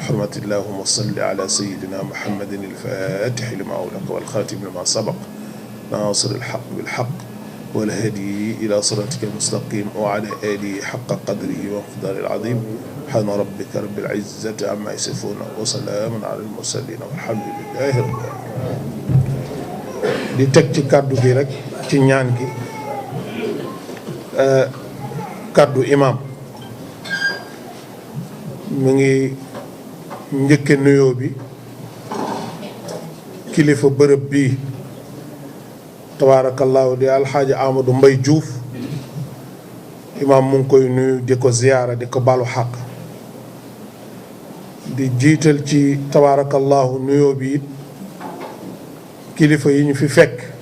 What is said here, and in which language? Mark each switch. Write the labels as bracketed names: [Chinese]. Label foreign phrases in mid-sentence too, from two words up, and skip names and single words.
[Arabic] بحرمة اللهم صل على سيدنا محمد الفاتح لما أغلق والخاتم لما سبق ناصر الحق بالحق والهدي إلى صراطك المستقيم وعلى آله حق قدره ومقداره العظيم سبحان ربك رب العزة عما يصفون وسلام على المرسلين والحمد لله رب العالمين. [Wolof] di teg ci kàddu gi rek ci ñaan gi kàddu imam mu ngi njëkke nuyoo bi kilifa bërëb bii tabaarakallaahu di alxaaji Amadou Mbay Juuf imam mu ngi koy nuyu di ko ziyaara di ko balu xaq di jiital ci tabaarakallaahu nuyoo bi it kilifa yi ñu fi fekk